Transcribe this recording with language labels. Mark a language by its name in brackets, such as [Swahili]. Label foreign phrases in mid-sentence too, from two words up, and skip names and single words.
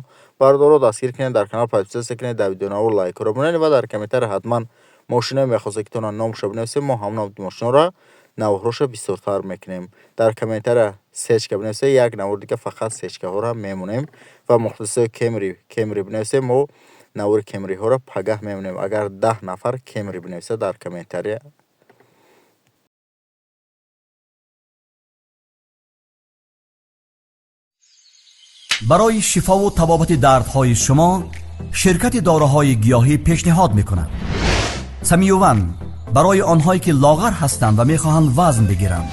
[Tajik] бардоро дастгир кунед, дар канал подписатсия кунед, дар видеонаво лайкҳоро бинонед ва дар комментария ҳатман мошиное мехозед ки тонро номашо бинависед. мо ҳамон наводи мошинаро наворҳоша бисёртар мекунем. дар комментария сечка бинависед, як навор дига фақат сечкаҳоро мемонем ва мухлисои кемри бинависед, мо навори кемриҳоро пагаҳ мемонем. агар 10 нафар кемри бинависад дар комментария. [Persian] برای شفا و تبابت دردهای شما شرکت داروهای گیاهی پیشنهاد میکند سمیوون برای آنهایی که لاغر هستند و میخواهند وزن بگیرند.